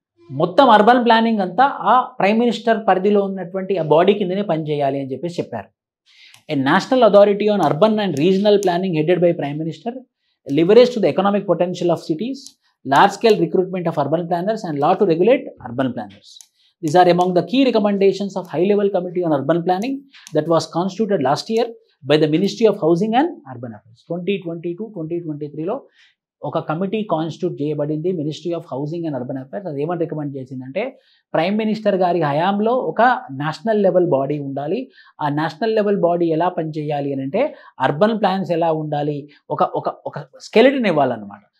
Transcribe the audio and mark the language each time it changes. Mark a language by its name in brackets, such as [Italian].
[Telugu] మొత్తం urban planning అంతా ఆ ప్రైమ్ మినిస్టర్ పరిధిలో ఉన్నటువంటి ఆ బాడీ కిందనే పనిచేయాలి అని చెప్పేసి చెప్పారు. [English] A national authority on urban and regional planning headed by prime minister, leverage to the economic potential of cities, large scale recruitment of urban planners and law to regulate urban planners. These are among the key recommendations of high level committee on urban planning that was constituted last year by the Ministry of Housing and Urban Affairs. [Telugu] 2022-2023లో ఒక committee constitute చేయబడింది ministry of housing and urban affairs. అది ఏమని recommend చేసిందంటే prime minister గారి హయాంలో ఒక national level body ఉండాలి. ఆ నేషనల్ లెవెల్ బాడీ ఎలా పనిచేయాలి అని అంటే అర్బన్ ప్లాన్స్ ఎలా ఉండాలి, ఒక స్కెలిటన్ ఇవ్వాలన్నమాట.